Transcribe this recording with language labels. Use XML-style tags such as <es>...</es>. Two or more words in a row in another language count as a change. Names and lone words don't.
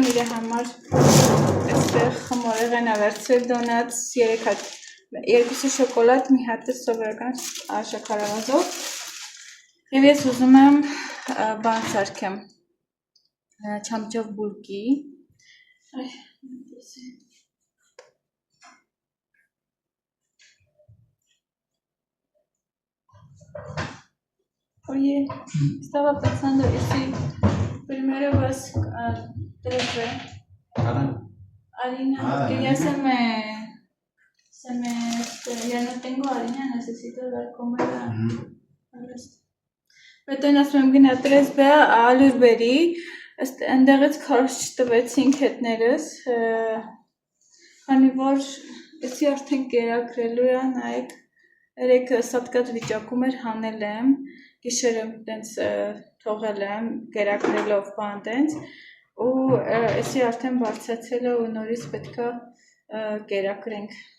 <hy>իր համար այստեղ խմորեղեն ավերցրել դոնատս 3 հատ, 2 շոկոլադ, մի հատը սովորական շաքարավազով և ես ուզում եմ բան սարքեմ, չամճով բուլկի,</hy> <es>Oye, estaba pensando y si primero vas a 3B. Harina, porque ya ya no tengo harina, necesito ver cómo era el resto.</es> <hy>Պետք է ասում եմ գնա 3B ալյուր բերի, այնտեղից քարշ տվեցինք հետներս, քանի որ էսի արդեն կերակրելու է, նայեք, երեկ սատկած վիճակում էր հանել եմ, գիշերը տենց թողել եմ, կերակրելով բան տենց, ու էսի արդեն բարձացել է ու նորից պետք է կերակրենք։</hy>